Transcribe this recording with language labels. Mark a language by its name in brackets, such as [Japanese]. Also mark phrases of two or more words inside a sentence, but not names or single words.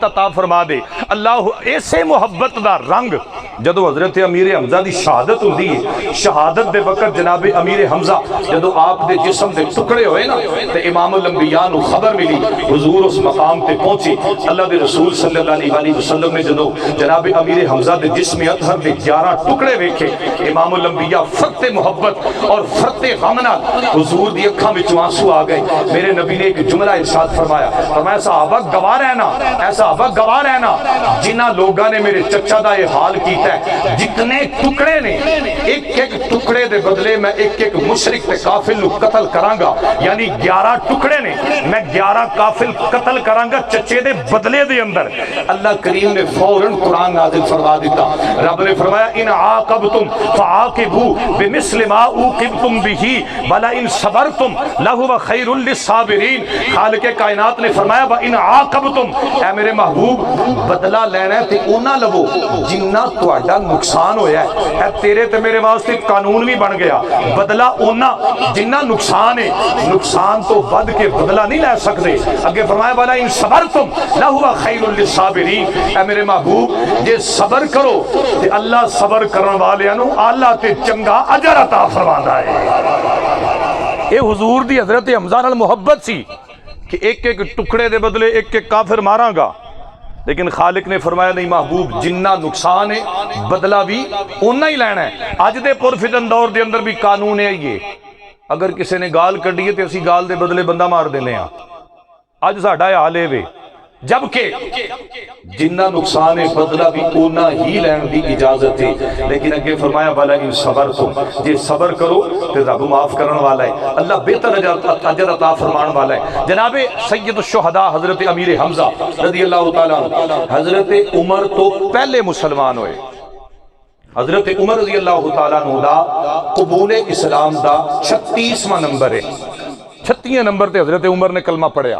[Punjabi] عطا فرما دے اللہ ایسے محبت دا رنگ جدو حضرت امیر حمزہ دی شہادت ہوندی ہے شہادت دے وقت جناب امیر حمزہ جدو آپ دے جسم دے ٹکڑے ہوئے نا تے امام الانبیاء نو خبر ملی حضور اس مقام تے پہنچی اللہ دے رسول صلی اللہ علیہ وسلم نے جدو جناب امیر حمزہ دے جسم اطہر دے 11 ٹکڑے ویکھے امام الانبیاء فرت محبت اور فرت غمنا حضور دی اکھاں وچ آنسو آ گئے میرے نبی نے ایک جملہ ارشاد فرمایا صحابہ گواہ رہنا ایسا صحابہ گواہ رہنا جنہ لوگاں نے میرے چچا دا یہ حال کیتا کیتا ہے جتنے ٹکڑے نے ایک ایک ٹکڑے دے بدلے میں ایک ایک مشرک تے کافر نو قتل کرانگا، یعنی 11 ٹکڑے نے میں 11 کافر قتل کرانگا چچے دے بدلے دے اندر۔ اللہ کریم نے فوراً قرآن نازل فرما دیتا، رب نے فرمایا [Arabic] ان عاقبتم فعاقبوا بمثل ما عوقبتم به ولئن صبرتم لہو خیر للصابرین۔ [Punjabi] خالق کائنات نے فرمایا [Arabic] وَإِنْ عَاقَبْتُمْ، [Punjabi] اے میرے محبوب بدلہ لینا ہے تے اونا لبو جنہ تہاڈا نقصان ہویا ہے۔ اے تیرے تے میرے واسطے قانون بھی بن گیا، بدلہ اونا جنہ نقصان ہے، نقصان تو ود کے بدلہ نہیں لے سکتے۔ اگے فرمایا [Arabic] وَلَئِنْ صَبَرْتُمْ لَهُوَ خَيْرٌ لِلصَّابِرِينَ، [Punjabi] اے میرے محبوب جے صبر کرو تے اللہ صبر کرن والےاں نو اعلیٰ تے چنگا اجر عطا فرماندا ہے۔ اے حضور دی حضرت حمزہ نال محبت سی کہ ایک ایک ٹکڑے دے بدلے ایک ایک کافر ماراں گا، لیکن خالق نے فرمایا نہیں محبوب جنہ نقصان ہے بدلہ بھی اونا ہی لینا ہے۔ آج دے پرفتن دور دے اندر بھی قانون ہے یہ، اگر کسی نے گال کڈی ہے تے اسی گال دے بدلے بندہ مار دینے ہاں، آج ساڈا حال ہے وے، جبکہ جنہ نقصان ہے بدلہ بھی اونا ہی لین دی اجازت ہے۔ لیکن اگے فرمایا [Arabic] وَلَئِن صَبَرْتُمْ، [Punjabi] جے صبر کرو تے رب معاف کرن والا ہے، اللہ بہتر اجر عطا فرمان والا ہے۔ جناب سید الشہداء حضرت امیر حمزہ رضی اللہ تعالیٰ عنہ حضرت عمر تو پہلے مسلمان ہوئے۔ حضرت عمر رضی اللہ تعالیٰ عنہ دا قبول اسلام دا 36واں نمبر ہے، 36 نمبر تے حضرت عمر نے کلمہ پڑھیا۔